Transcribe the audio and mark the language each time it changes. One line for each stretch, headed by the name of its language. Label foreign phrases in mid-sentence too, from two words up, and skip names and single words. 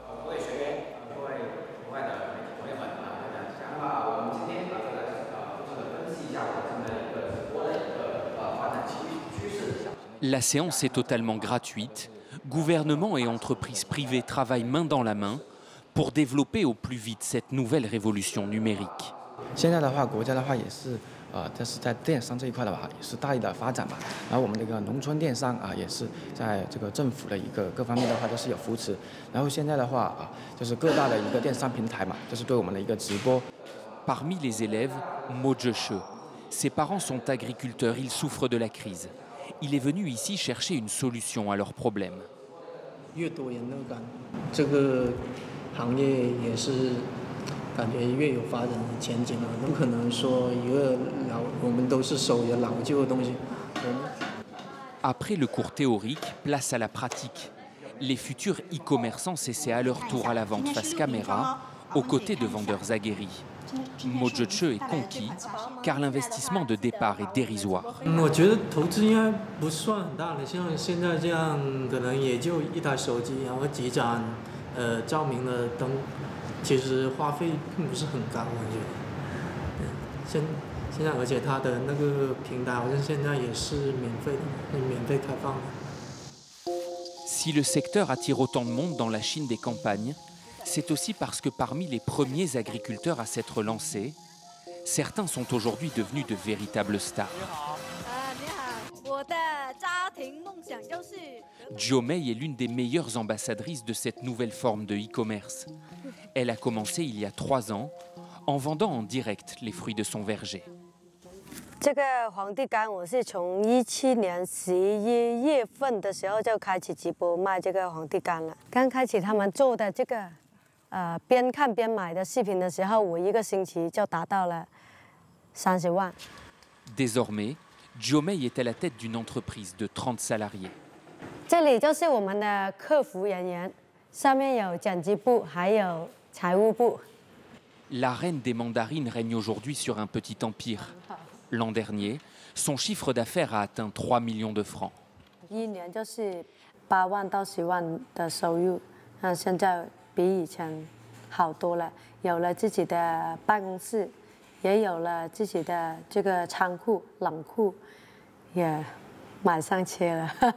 French: La séance est totalement gratuite. Gouvernement et entreprises privées travaillent main dans la main pour développer au plus vite cette nouvelle révolution numérique.
Chinese: 这是在电商这一块的话，也是大力的发展嘛。然后我们这个农村电商也是在这个政府的一个各方面的话都是有扶持。然后现在的话就是各大的一个电商平台嘛，就是对我们的一个直播。
French: Parmi les élèves, Mo Zheshe. Ses parents sont agriculteurs, ils souffrent de la crise. Il est venu ici chercher une solution à leurs problèmes.
Chinese: 越多元乐感，这个行业也是。感觉越有发展的前景了，不可能说一个我们都是守着老旧的东西。
French: Après le cours théorique, place à la pratique. Les futurs e-commerçants s'essaient à leur tour à la vente face caméra, aux côtés de vendeurs aguerris. Mo Zheche est conquis, car l'investissement de départ est dérisoire.
Chinese: 我觉得投资应该不算很大的，像现在这样，可能也就一台手机，然后几盏照明的灯，其实花费并不是很高，我觉得。现在而且它的那个平台好像现在也是免费的，免费开放的。
French: Si le secteur attire autant de monde dans la Chine des campagnes, c'est aussi parce que parmi les premiers agriculteurs à s'être lancés, certains sont aujourd'hui devenus de véritables stars. Zhou Mei est l'une des meilleures ambassadrices de cette nouvelle forme de e-commerce. Elle a commencé il y a 3 ans en vendant en direct les fruits de son verger.
Chinese: 这个皇帝柑，我是从17年11月份的时候就开始直播卖这个皇帝柑了。刚开始他们做的这个，边看边买的视频的时候，我1个星期就达到了30万。
French: Désormais, Zhou Mei est à la tête d'une entreprise de 30 salariés.
Chinese: 这里就是我们的客服人员，上面有剪辑部，还有财务部。
French: La reine des mandarines règne aujourd'hui sur un petit empire. L'an dernier, son chiffre d'affaires a atteint 3 millions de francs.
Chinese: 1 年就是8万到10万的收入，现在比以前好多了，有了自己的办公室，也有了自己的这个仓库、冷库，也买上车了。